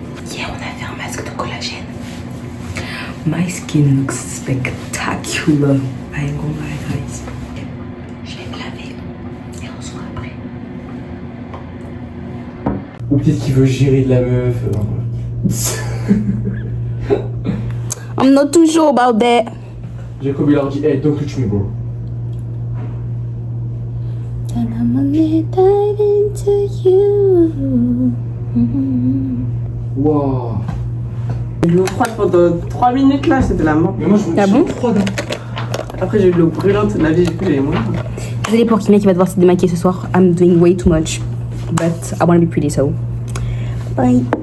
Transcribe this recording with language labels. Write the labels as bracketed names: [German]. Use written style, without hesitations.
[French] Hier, on a fait un masque de collagène. [English] My skin looks spectacular. I ain't gonna lie, guys. [French] Je vais me laver et on se voit après. Ou peut-être qu'il veut gérer de la meuf. [English] I'm not too sure about that. Jacob [French] il leur dit, [English] hey, don't touch me, bro. And I'm gonna dive into you. Waouh. [French] J'ai eu de l'eau froide pendant 3 minutes là, c'était la mort. Mais moi je me Ah sens bon? froide. Après j'ai eu de l'eau brûlante, la vie j'ai plus les moyens. Désolée pour Kimia qui va devoir se démaquiller ce soir. [English] I'm doing way too much. But I wanna be pretty, so. Bye.